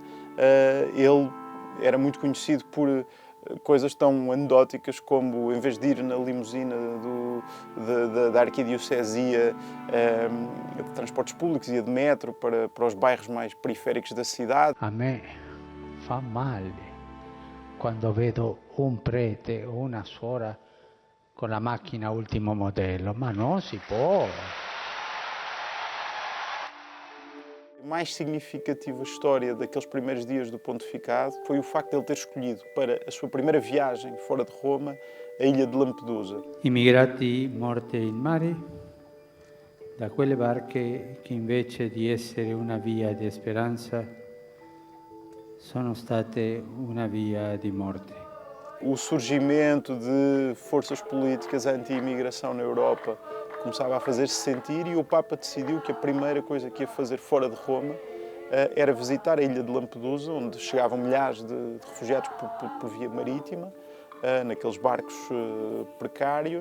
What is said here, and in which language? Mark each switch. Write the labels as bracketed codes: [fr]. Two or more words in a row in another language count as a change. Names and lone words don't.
[pt] Ele era muito conhecido por coisas tão anedóticas como, em vez de ir na limusina da arquidiocesia de transportes públicos, ia de metro para os bairros mais periféricos da cidade. [it] A me fa male quando vedo un prete o una suora con la macchina ultimo modello, ma non si può. [pt] A mais significativa história daqueles primeiros dias do pontificado foi o facto de ele ter escolhido para a sua primeira viagem fora de Roma a ilha de Lampedusa. [it] Immigrati morte in mare, da quelle barche che invece di essere una via di speranza sono state una via di morte. [pt] O surgimento de forças políticas anti-imigração na Europa começava a fazer-se sentir e o Papa decidiu que a primeira coisa que ia fazer fora de Roma era visitar a ilha de Lampedusa, onde chegavam milhares de refugiados por via marítima, naqueles barcos precários.